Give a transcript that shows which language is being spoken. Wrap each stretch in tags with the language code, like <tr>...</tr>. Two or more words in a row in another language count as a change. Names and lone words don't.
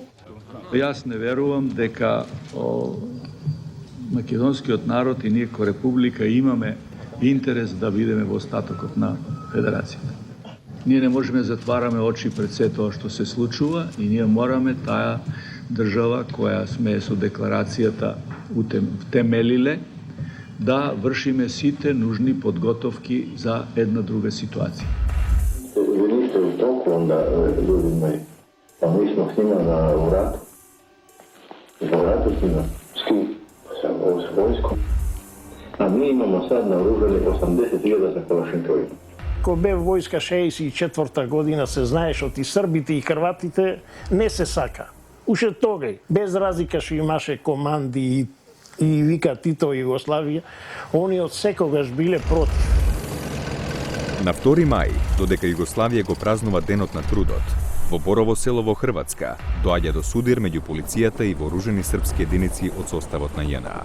<mk>Јас не верувам дека македонскиот народ и ние ко република имаме интерес да бидеме во остатокот на федерацијата. Ние не можеме да затвараме очи пред се тоа што се случува и ние мораме таа држава која сме со декларацијата втемелиле да вршиме сите нужни подготовки за една друга ситуација.</mk> <sr>Vi niste u toku onda, ljudi moji, pa mi smo s njima u ratu. U ratu s njima. S kim? S vojskom. A mi imamo sad naoružani 80.000 za Kalašinkovima.</sr> <mk>Ко бе војска 64-та година се знаеш од и србите и хрватите не се сака. Уште тогај, без разлика што имаше команди и вика Тито и Југославија, они од секогаш биле против. На 2 мај, додека Југославија го празнува Денот на трудот, во Борово село во Хрватска доаѓа до судир меѓу полицијата и вооружени српски единици од составот на JNA.</mk>